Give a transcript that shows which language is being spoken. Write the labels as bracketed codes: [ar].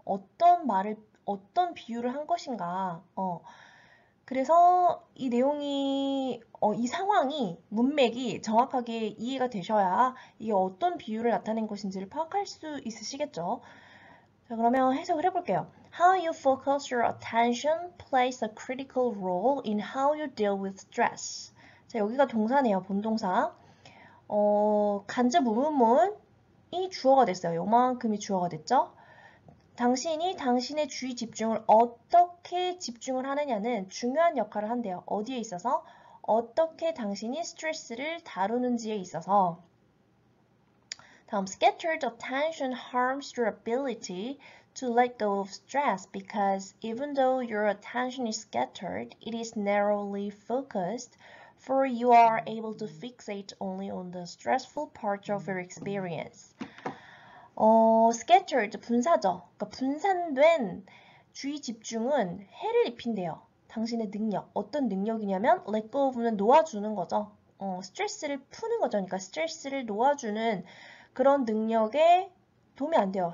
[ko] 어떤 비유를 한 것인가. 그래서 이 내용이, 이 상황이, 문맥이 정확하게 이해가 되셔야 이게 어떤 비유를 나타낸 것인지를 파악할 수 있으시겠죠. 자, 그러면 해석을 해볼게요. [en] How you focus your attention plays a critical role in how you deal with stress. [ko] 자, 여기가 동사네요. 본동사. 간접 의문문이 주어가 됐어요. 요만큼이 주어가 됐죠. 당신이 당신의 주의 집중을 어떻게 집중을 하느냐는 중요한 역할을 한대요. 어디에 있어서? 어떻게 당신이 스트레스를 다루는지에 있어서. 다음, [en] scattered attention harms your ability to let go of stress because even though your attention is scattered, it is narrowly focused, for you are able to fixate only on the stressful part of your experience. [ko] scattered, 분사죠. 그러니까 분산된 주의 집중은 해를 입힌대요. 당신의 능력. 어떤 능력이냐면 let go of는 놓아주는 거죠. 스트레스를 푸는 거죠. 그러니까 스트레스를 놓아주는 그런 능력에 도움이 안 돼요.